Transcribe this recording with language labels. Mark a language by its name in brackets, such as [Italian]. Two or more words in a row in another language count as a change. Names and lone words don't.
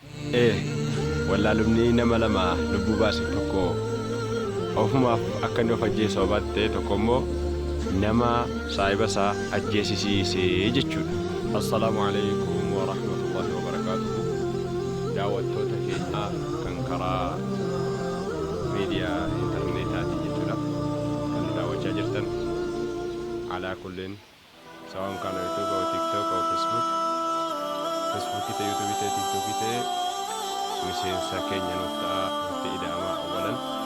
[Oromo] Ee, wallaalumni nama lama lubbuu baase tokko ofumaaf akka inni of ajjeesu hubatte, tokko immoo nama saahiba isaa ajjeesisiise jechuudha. [Arabic] السلام عليكم ورحمة الله وبركاته. [Oromo] Daawwattoota keenya kan karaa miidiyaa intarneetaatiin jechuudha, kan daawwachaa jirtan. Alaa kulleen, sawaan kana YouTube au TikTok au Facebook, Facebook ta'e, YouTube ta'e, TikTok ta'e, miseensa keenya nuuf ta'a, nutti ida'ama awalan.